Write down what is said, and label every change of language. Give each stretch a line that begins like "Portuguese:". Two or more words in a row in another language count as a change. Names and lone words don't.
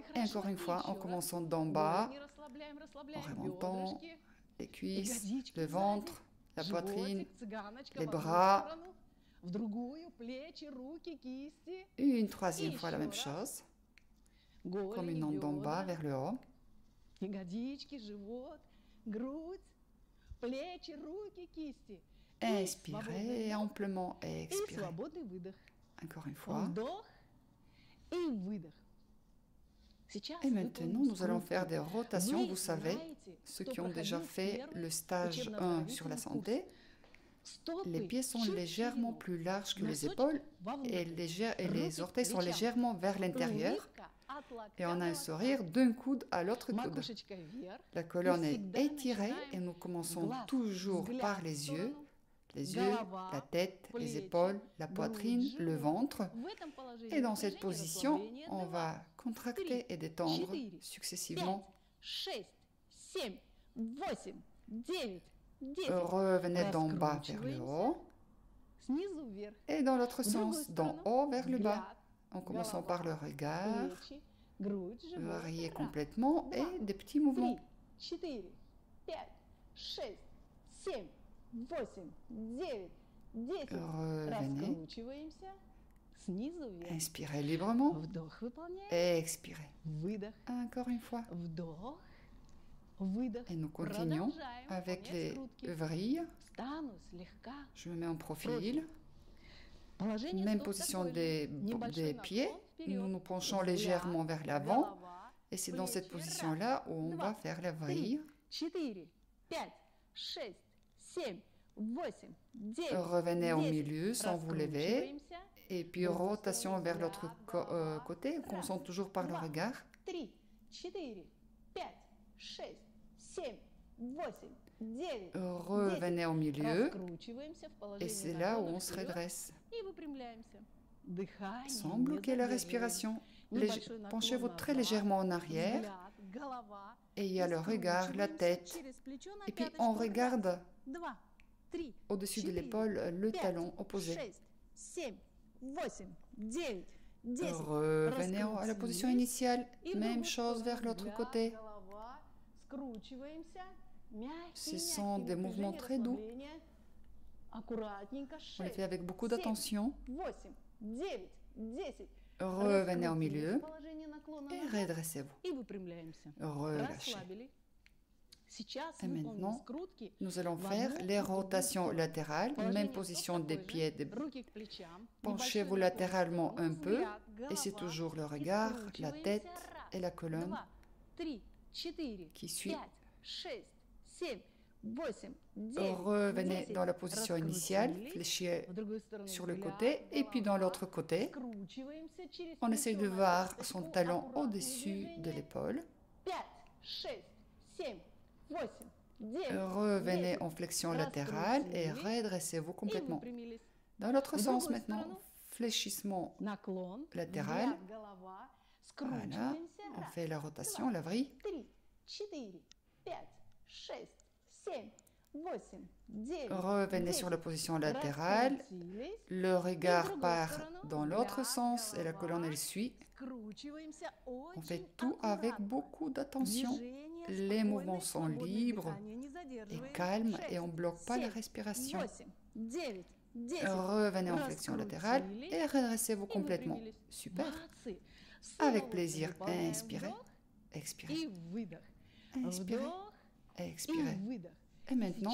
French: Et encore une fois, en commençant d'en bas, en remontant les cuisses, le ventre, la poitrine, les bras. Une troisième fois la même chose. comme une onde d'en bas vers le haut.
Russian: Ягодички, живот, грудь, плечи, руки, кисти.
French: Inspirez amplement et
Russian: И
French: expirez.
Russian: свободный выдох.
French: Encore une fois.
Russian: Вдох и выдох. Сейчас
French: Et
Russian: выполним
French: maintenant, nous allons
Russian: скрутку.
French: faire des rotations.
Russian: Вы
French: Vous savez,
Russian: знаете,
French: ceux
Russian: что
French: qui ont déjà
Russian: проходил
French: fait
Russian: первый
French: le stage 1 sur la
Russian: учебно-оздоровительный
French: santé,
Russian: курс.
French: les
Russian: Стопы
French: pieds sont
Russian: чуть
French: légèrement
Russian: вперед,
French: plus larges que les
Russian: носочек
French: épaules
Russian: вовнутрь.
French: et les
Russian: Руки к
French: orteils sont
Russian: плечам.
French: légèrement vers l'intérieur.
Russian: Улыбка от локтя
French: Et on
Russian: до
French: a un
Russian: локтя.
French: sourire d'un coude à l'autre coude.
Russian: Макушечка вверх.
French: La colonne est
Russian: всегда
French: étirée
Russian: начинаем
French: et nous commençons
Russian: глаз,
French: toujours
Russian: взгляд
French: par
Russian: в
French: les yeux,
Russian: сторону.
French: la tête, les
Russian: плечи,
French: épaules, la
Russian: грудь,
French: poitrine, le
Russian: живот.
French: ventre.
Russian: В этом положении
French: Et dans cette
Russian: напряжение,
French: position,
Russian: расслабление.
French: on 2, va contracter et détendre successivement. 5, 6, 7, 8, 9, 10. Revenez d'en bas vers le haut
Russian: Снизу вверх.
French: et dans l'autre
Russian: В другую
French: sens, d'en
Russian: сторону.
French: haut vers le bas,
Russian: Взгляд,
French: en commençant par le regard,
Russian: плечи, грудь, живот.
French: varier 1, complètement et des petits mouvements. 3, 4, 5, 6, 7, 8, 9, 10. Revenez,
Russian: Раскручиваемся. Снизу вверх.
French: inspirez librement
Russian: Вдох выполняем.
French: et expirez.
Russian: Выдох.
French: Encore une fois.
Russian: Вдох. Выдох.
French: Et nous continuons
Russian: Продолжаем
French: avec
Russian: выполнять
French: les
Russian: скрутки.
French: vrilles.
Russian: Встану слегка.
French: Je me mets en profil.
Russian: Положение
French: Même
Russian: стоп
French: position
Russian: такое же.
French: des
Russian: Небольшой
French: pieds.
Russian: наклон вперед.
French: Nous nous penchons
Russian: Взгляд,
French: légèrement vers l'avant.
Russian: голова.
French: Et c'est dans cette
Russian: Плечи.
French: position-là où on va faire la vrille. 4, 5, 6, 7, 8, 9, Revenez au 10. milieu sans vous lever.
Russian: Раскручиваемся.
French: Et puis rotation vers l'autre côté. On concentre toujours par le regard. 3, 4, 5, 6, 7, 8, 9, 10. Revenez au milieu.
Russian: Раскручиваемся в
French: Et
Russian: положении
French: c'est là où
Russian: наклона
French: on se
Russian: вперед
French: redresse.
Russian: и выпрямляемся. Дыхание
French: Sans
Russian: не
French: bloquer la
Russian: задерживаем.
French: respiration.
Russian: Небольшой наклон
French: Penchez-vous très
Russian: назад.
French: légèrement en arrière.
Russian: Взгляд, голова.
French: Et il y a le regard, la tête.
Russian: Через плечо на
French: Et puis
Russian: пяточку.
French: on regarde 2, 3, au-dessus de 4, l'épaule le 5, talon opposé. 6, 7, 8, 9, 10. Revenez à la position initiale. Même chose vers l'autre côté.
Russian: Голова. Скручиваемся. Мягкие,
French: Ce sont des
Russian: мягкие
French: mouvements
Russian: напряжения,
French: très doux.
Russian: расслабления. Аккуратненько.
French: On les 6, fait avec beaucoup d'attention. 8, 9, 10. Revenez au milieu
Russian: Положение наклона
French: et
Russian: назад
French: redressez-vous.
Russian: и выпрямляемся.
French: Relâchez.
Russian: Расслабили. Сейчас
French: Et
Russian: выполним
French: maintenant,
Russian: скрутки.
French: nous allons faire les rotations latérales. Même position des pieds.
Russian: Руки к плечам.
French: Penchez-vous
Russian: Небольшой
French: latéralement
Russian: наклон.
French: un peu.
Russian: Взгляд,
French: Et c'est
Russian: голова.
French: toujours le
Russian: И
French: regard, la
Russian: скручиваемся.
French: tête
Russian: Раз,
French: et la colonne 2, 3, 4, qui suit. 5, 6, 7, 8, 9, Revenez 10. dans la position initiale,
Russian: Раскрутили.
French: fléchez
Russian: В другую сторону
French: sur le
Russian: взгляд,
French: côté et puis dans
Russian: голова.
French: l'autre côté.
Russian: Скручиваемся через
French: On essaye
Russian: плечо
French: de
Russian: на
French: voir
Russian: пяточку.
French: son talon
Russian: Аккуратные
French: au-dessus de
Russian: движения.
French: l'épaule. 5, 6, 7, 8, 9, Revenez 10. en flexion latérale et redressez-vous
Russian: И
French: complètement.
Russian: выпрямились.
French: Dans l'autre
Russian: В
French: sens
Russian: другую
French: maintenant,
Russian: сторону.
French: fléchissement
Russian: Наклон.
French: latéral.
Russian: Взгляд, голова.
French: Voilà,
Russian: Скручиваемся.
French: on
Russian: Раз,
French: fait la rotation, la vrille. 3, 4, 5, 6, 7, 8, 9. Revenez sur la position latérale.
Russian: Раскрутились.
French: Le regard
Russian: другую
French: part
Russian: сторону.
French: dans l'autre
Russian: Взгляд,
French: sens et la
Russian: голова.
French: colonne elle suit.
Russian: Скручиваемся
French: On
Russian: очень
French: fait tout avec
Russian: аккуратно.
French: beaucoup d'attention.
Russian: Движение
French: Les
Russian: спокойное,
French: mouvements sont
Russian: свободное,
French: libres
Russian: дыхание не
French: et
Russian: задерживаем.
French: calmes et 6, on ne bloque pas la 7, respiration. 8, 9, 10. Revenez en flexion latérale et redressez-vous
Russian: И
French: complètement.
Russian: выпрямились.
French: Super.
Russian: Молодцы.
French: Avec
Russian: Снова
French: plaisir.
Russian: выполняем
French: Inspirez,
Russian: вдох
French: expirez,
Russian: и выдох.
French: inspirez,
Russian: Вдох и
French: expirez.
Russian: выдох.
French: Et maintenant,